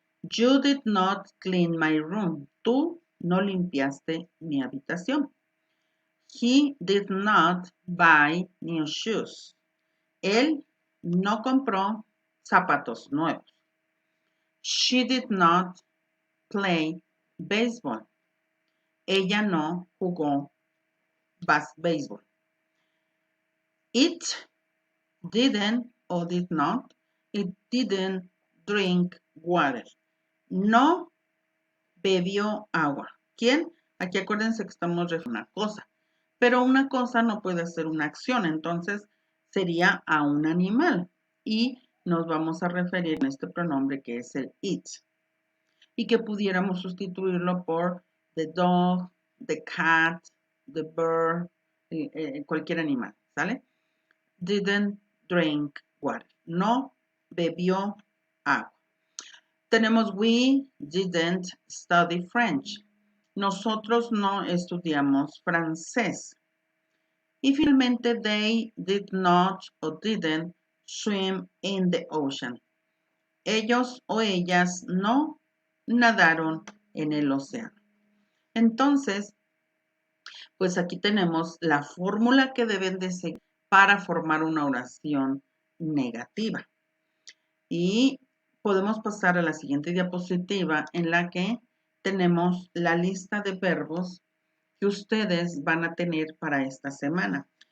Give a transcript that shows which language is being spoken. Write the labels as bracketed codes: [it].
[en] You did not clean my room. [es] Tú no limpiaste mi habitación. [en] He did not buy new shoes. [es] Él no compró zapatos nuevos. [en] She did not play baseball. [es] Ella no jugó béisbol. [en] It didn't or did not. It didn't drink water. [es] No bebió agua. ¿Quién? Aquí acuérdense que estamos refiriendo a una cosa. Pero una cosa no puede ser una acción, entonces sería a un animal. Y nos vamos a referir a este pronombre que es el it. Y que pudiéramos sustituirlo por [en] the dog, the cat, the bird, [es] cualquier animal, ¿sale? [en] Didn't drink water. [es] No bebió agua. Tenemos [en] we didn't study French. [es] Nosotros no estudiamos francés. Y finalmente, [en] they did not or didn't swim in the ocean. [es] Ellos o ellas no nadaron en el océano. Entonces, pues aquí tenemos la fórmula que deben de seguir para formar una oración negativa. Y podemos pasar a la siguiente diapositiva en la que tenemos la lista de verbos que ustedes van a tener para esta semana.